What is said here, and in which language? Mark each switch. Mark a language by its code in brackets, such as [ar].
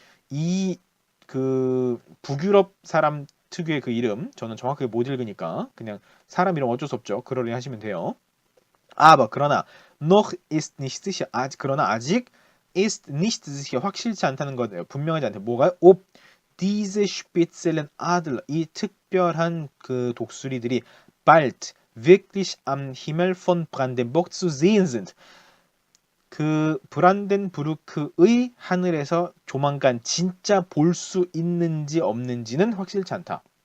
[ko] 이 그 북유럽 사람 특유의 그 이름, 저는 정확하게 못 읽으니까 그냥 사람 이름 어쩔 수 없죠. 그러려 하시면 돼요. 그러나 [de] noch ist nicht sicher. [ko] 그러나 아직 [de] ist nicht sicher, [ko] 확실치 않다는 거예요. 분명하지 않다. 뭐가요? [de] ob diese speziellen Adler, [ko] 이 특별한 그 독수리들이 [de] bald wirklich am Himmel von Brandenburg zu sehen sind. [ko] 그 브란덴부르크의 하늘에서 조만간 진짜 볼 수 있는지 없는지는 확실치 않다.